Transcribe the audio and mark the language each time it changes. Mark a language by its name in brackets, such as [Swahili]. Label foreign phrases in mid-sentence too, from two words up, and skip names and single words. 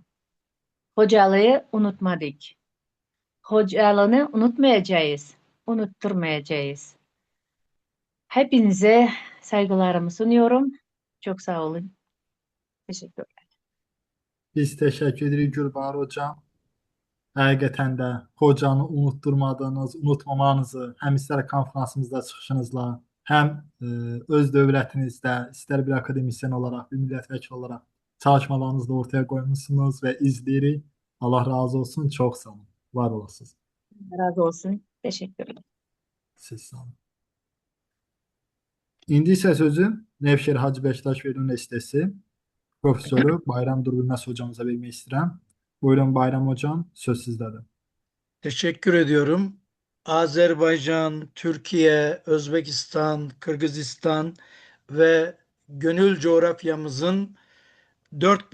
[Turkish] Hocalığı unutmadık. Hocalığını unutmayacağız, unutturmayacağız. Hepinize saygılarımı sunuyorum. Çok sağ olun. Teşekkürler. Biz teşekkür ederiz Gülbahar hocam. [Azerbaijani] Həqiqətən də hocanı unutturmadığınız, unutmamanızı həm istər konferansımızda çıxışınızla, həm öz dövlətinizdə, istər bir akademisyen olaraq, bir millət vəkili olaraq çalışmalarınızı da ortaya qoymuşsunuz və izləyirik. Allah razı olsun. Çox sağ olun. Var olasınız. [Turkish] Razı olsun. Teşekkürler. [Azerbaijani] Siz sağ olun. İndi isə sözü Nevşehir Hacı Bektaş Veli Üniversitesi profesörü Bayram Durbilməz hocamıza vermək istəyirəm. Buyurun Bayram hocam, söz sizdədir. [Turkish] Teşekkür ediyorum. Azerbaycan, Türkiye, Özbekistan, Kırgızistan ve gönül coğrafyamızın dört